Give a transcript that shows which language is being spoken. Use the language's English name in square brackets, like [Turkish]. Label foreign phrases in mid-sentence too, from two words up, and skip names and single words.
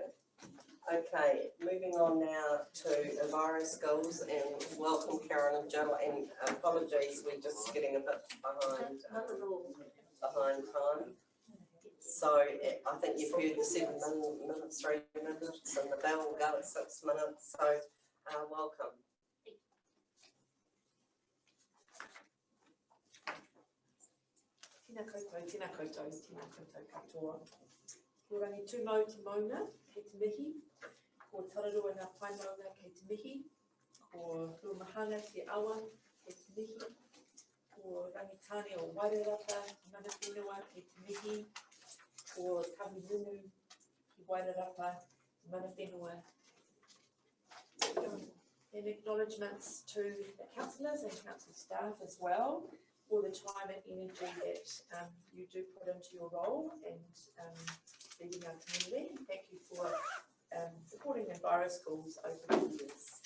[English] Okay, moving on now to Enviro Skills, and welcome Karen and Jill, and apologies, we're just getting a bit behind time. So I think you've heard the 7 minutes, 3 minutes, and the bell will go at 6 minutes, so welcome. [Māori] Tēnā koutou, tēnā koutou, tēnā koutou katoa. Ko rangi tūmau te mauna, kei te mihi, ko tararua ngā whainmaunga kei te mihi, ko rumahanga te awa kei te mihi, ko rangitāne o Wairarapa, mana whenua kei te mihi, ko Kaminunu ki Wairarapa, mana whenua. [English] And acknowledgements to the councillors and council staff as well for the time and energy that you do put into your role and leading our community. Thank you for supporting Enviro Schools over the years.